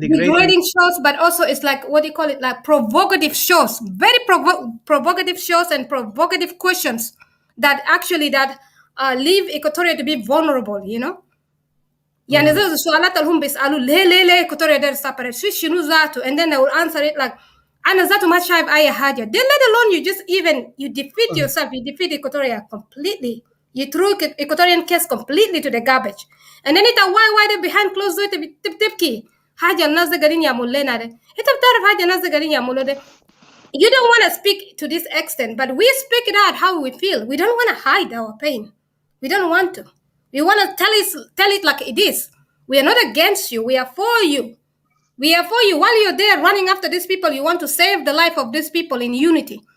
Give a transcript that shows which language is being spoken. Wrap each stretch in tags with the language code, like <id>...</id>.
<en>degrading shows, but also it's like, what do you call it? Like provocative shows, very provocative shows and provocative questions that actually leave Equatoria to be vulnerable,</en> <ar>يعني زي السؤالات اللي هم بيسألوا ليه إيكواتوريا ده</ar> <en>separate</en> <ar>شنو ذاته,</ar> <en>and then they will answer it like</en> <ar>أنا ذاته ما شايف أي حاجة.</ar> <en>Then let alone you defeat yourself, you defeat Equatoria completely. You threw Equatorian case completely to the garbage. And then why they behind closed door</en> <ar>تبكي حاجة الناس ده قاعدين يعملوا لنا ده. أنت بتعرف حاجة الناس ده قاعدين يعملوا ده.</ar> <en>You don't want to speak to this extent, but we speak it out how we feel. We don't want to hide our pain. We don't want to. We want to tell it like it is. We are not against you. We are for you. We are for you. While you're there running after these people, you want to save the life of these people in unity.</en>